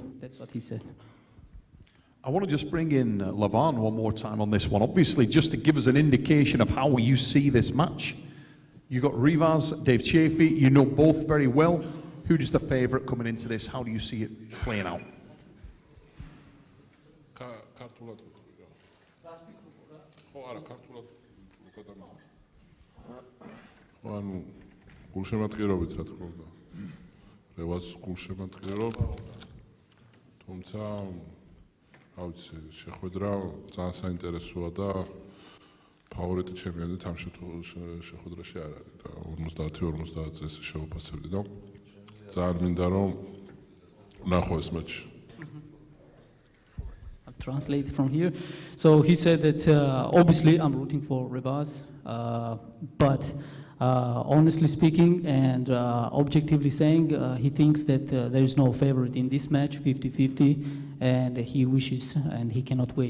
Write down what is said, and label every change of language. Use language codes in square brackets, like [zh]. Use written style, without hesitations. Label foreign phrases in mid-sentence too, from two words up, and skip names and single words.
[en] That's what he said. I want to just bring in Levan one more time on this one, obviously just to give us an indication of how you see this match. You got Rivas, Dave Chafee, you know both very well. Who's the favourite coming into this? How do you see it playing out? [ka] ანუ გულშემატკივრობით რა თქმა უნდა. რევას გულშემატკივრობ. თუმცა აუცი შეხვედრა ძალიან საინტერესოა და ფავორიტი ჩემპიონი შეხვედრაში არ არის და 50-50 წესს შევაფასებდი და ძალიან მინდა რომ ნახო ეს მატჩი. [en] I'll translate from here. So he said that obviously I'm rooting for Rivas, but Honestly speaking and objectively saying, he thinks that there is no favorite in this match, 50-50, and he wishes and he cannot wait.